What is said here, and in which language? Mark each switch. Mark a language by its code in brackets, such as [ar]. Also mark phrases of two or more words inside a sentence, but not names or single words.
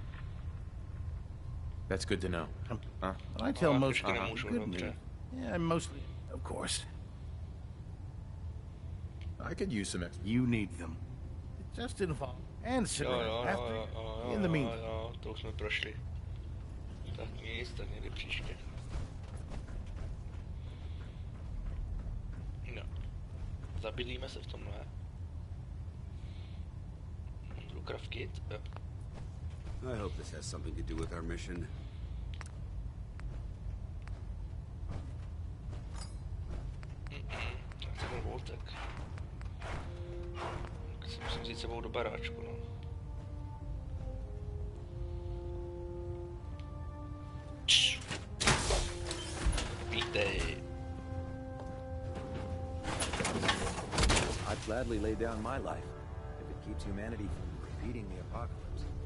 [en] That's good to know. I tell most of them good news. Yeah, mostly, of course. I could use some extra. You need them. It just involves... And cigarettes after... In the meantime. [cs] To už jsme prošli. Tak nic, tak někdy příště. No. Zabydlíme se v tom, ne? Craft kit? Jo. [en] I hope this has something to do with our mission. [cs] To byl Voltek. Tak si musím vzít sebou do baráčku, no. Vítej. [en] I'd gladly lay down my life if it keeps humanity from repeating the apocalypse.